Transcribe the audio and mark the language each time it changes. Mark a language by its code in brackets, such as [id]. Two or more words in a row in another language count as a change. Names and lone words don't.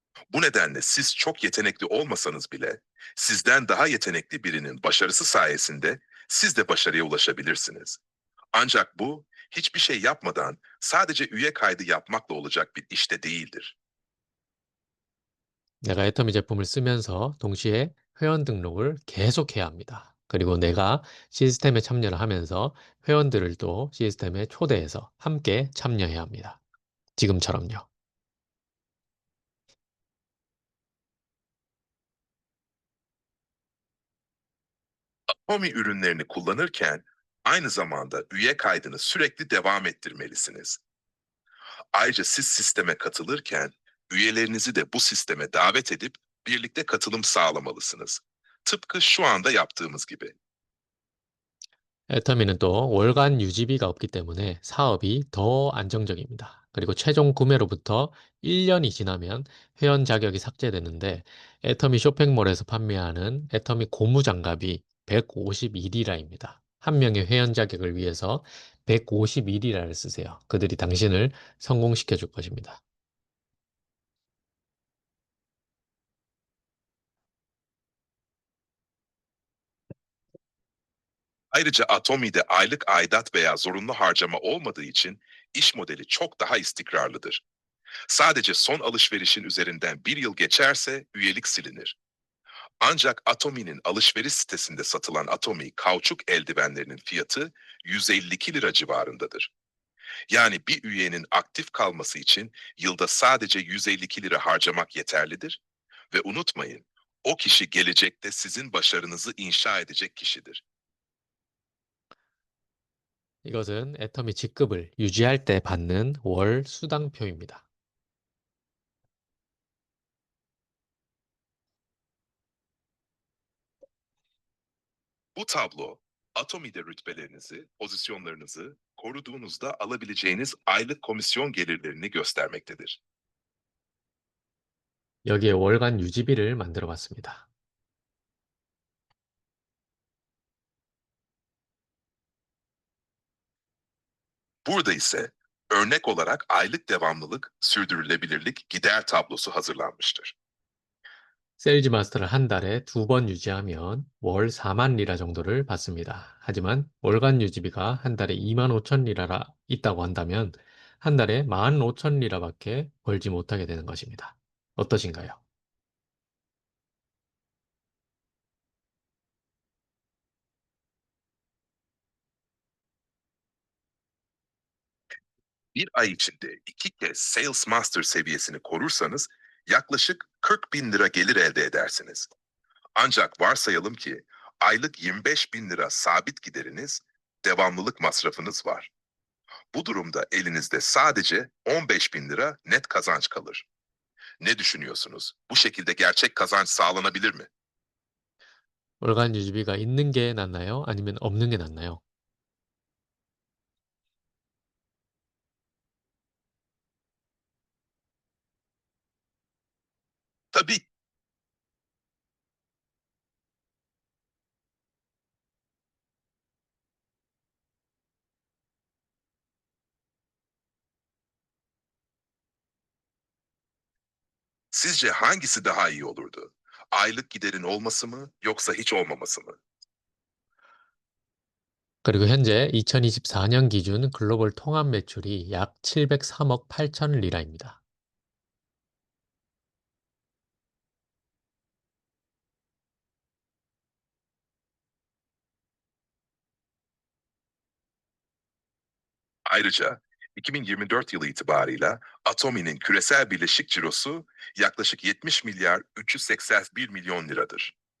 [tr] Bu nedenle siz çok yetenekli olmasanız bile sizden daha yetenekli birinin başarısı sayesinde siz de başarıya ulaşabilirsiniz. Ancak bu hiçbir şey yapmadan sadece üye kaydı yapmakla olacak bir işte değildir. [ko] 내가 애터미 제품을 쓰면서 동시에 회원 등록을 계속해야 합니다. 그리고 내가 시스템에 참여를 하면서 회원들을 또 시스템에 초대해서 함께 참여해야 합니다. 지금처럼요. [tr] Atomi ürünlerini kullanırken aynı zamanda üye kaydını sürekli devam ettirmelisiniz. Ayrıca siz sisteme katılırken üyelerinizi de bu sisteme davet edip birlikte katılım sağlamalısınız. Tıpkı şu anda yaptığımız gibi. [ko] 애터미는 또 월간 유지비가 없기 때문에 사업이 더 안정적입니다. 그리고 최종 구매로부터 1년이 지나면 회원 자격이 삭제되는데 애터미 쇼핑몰에서 판매하는 애터미 고무장갑이 151이라입니다. 한 명의 회원 자격을 위해서 151이라를 쓰세요. 그들이 당신을 성공시켜 줄 것입니다. [tr] Ayrıca Atomi'de aylık aidat veya zorunlu harcama olmadığı için iş modeli çok daha istikrarlıdır. Sadece son alışverişin üzerinden bir yıl geçerse üyelik silinir. Ancak Atomi'nin alışveriş sitesinde satılan Atomi kauçuk eldivenlerinin fiyatı 152 lira civarındadır. Yani bir üyenin aktif kalması için yılda sadece 152 lira harcamak yeterlidir ve unutmayın, o kişi gelecekte sizin başarınızı inşa edecek kişidir. [ko] 이것은 애터미 직급을 유지할 때 받는 월 수당표입니다. [tr] Bu tablo, Atomi'de rütbelerinizi, pozisyonlarınızı koruduğunuzda alabileceğiniz aylık komisyon gelirlerini göstermektedir. [ko] 여기에 월간 유지비를 만들어 봤습니다. [tr] Burada ise örnek olarak aylık devamlılık, sürdürülebilirlik gider tablosu hazırlanmıştır. [ko] 세일즈 마스터를 한 달에 2번 유지하면 월 4만 리라 정도를 받습니다. 하지만 월간 유지비가 한 달에 2만 5천 리라라 있다고 한다면 한 달에 1만 5천 리라밖에 벌지 못하게 되는 것입니다. 어떠신가요? [tr] Bir ay içinde 2 kez Sales Master seviyesini korursanız yaklaşık 40 bin lira gelir elde edersiniz. Ancak varsayalım ki aylık 25 bin lira sabit gideriniz, devamlılık masrafınız var. Bu durumda elinizde sadece 15 bin lira net kazanç kalır. Ne düşünüyorsunuz? Bu şekilde gerçek kazanç sağlanabilir mi? [ko] 월간 유지비가 있는 게 낫나요? 아니면 없는 게 낫나요? [tr] Tabii. Sizce hangisi daha iyi olurdu? Aylık giderin olması mı yoksa hiç olmaması mı? [ko] 그리고 현재 2024년 기준 글로벌 통합 매출이 약 703억 8천 리라입니다. [tr] Ayrıca 2024 yılı itibarıyla Atomi'nin küresel birleşik cirosu yaklaşık 70 milyar 381 milyon liradır.